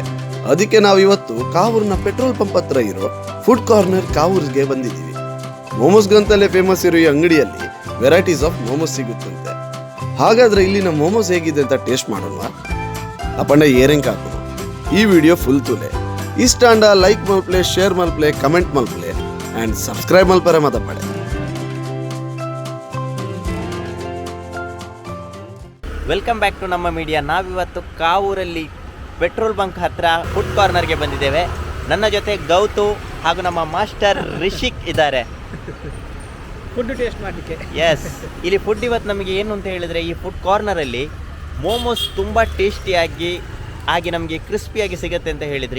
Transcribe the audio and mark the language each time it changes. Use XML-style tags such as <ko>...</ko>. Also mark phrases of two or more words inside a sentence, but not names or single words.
<kn>ಅದಕ್ಕೆ ನಾವು ಇವತ್ತು ಕಾವೂರ್ನ</kn> <en>petrol pump</en> <kn>ಹತ್ರ ಇರೋ ಫುಡ್ ಕಾರ್ನರ್ ಕಾವೂರ್ಗೆ ಬಂದಿದ್ದೀವಿ. ಮೋಮೋಸ್ಗಂತಲೇ ಫೇಮಸ್ ಇರೋ ಈ ಅಂಗಡಿಯಲ್ಲಿ</kn> <en>varieties of momos</en> <kn>ಸಿಗುತ್ತಂತೆ. ಹಾಗಾದ್ರೆ ಇಲ್ಲಿನ ಮೋಮೋಸ್ ಹೇಗಿದೆ ಅಂತ ಟೇಸ್ಟ್ ಮಾಡೋಣ. ಅಪ್ಪಣ್ಣ ಏರೆಂಗ್ ಹಾಕೋಣ.</kn> <tcy>ಈ ವಿಡಿಯೋ ಫುಲ್ ತುಲೆ ಇಷ್ಟ ಅಂಡ ಲೈಕ್ ಮಲ್ಪ್ಲೆ, ಶೇರ್ ಮಲ್ಪ್ಲೆ, ಕಮೆಂಟ್ ಮಲ್ಪ್ಲೆ</tcy> <en>and subscribe</en> <tcy>ಮಲ್ಪರೆ ಮಾತಾಡಬೇಡ.</tcy> <en>welcome back to ನಮ್ಮ ಮೀಡಿಯಾ.</en> <kn>ನಾವಿವತ್ತು ಕಾವೂರಲ್ಲಿ</kn> <en>petrol bunk</en> <kn>ಹತ್ರ ಫುಡ್ ಕಾರ್ನರ್ಗೆ ಬಂದಿದ್ದೇವೆ. ನನ್ನ ಜೊತೆ ಗೌತು ಹಾಗೂ ನಮ್ಮ ಮಾಸ್ಟರ್ ರಿಷಿಕ್ ಇದ್ದಾರೆ. ಫುಡ್ ಟೇಸ್ಟ್ ಮಾಡಲಿಕ್ಕೆ. ಎಸ್, ಇಲ್ಲಿ ಫುಡ್ ಇವತ್ತು ನಮಗೆ ಏನು ಅಂತ ಹೇಳಿದರೆ, ಈ ಫುಡ್ ಕಾರ್ನರಲ್ಲಿ ಮೋಮೋಸ್ ತುಂಬ ಟೇಸ್ಟಿಯಾಗಿ ಹಾಗೆ ನಮಗೆ ಕ್ರಿಸ್ಪಿಯಾಗಿ ಸಿಗುತ್ತೆ ಅಂತ ಹೇಳಿದ್ರಿ.</kn>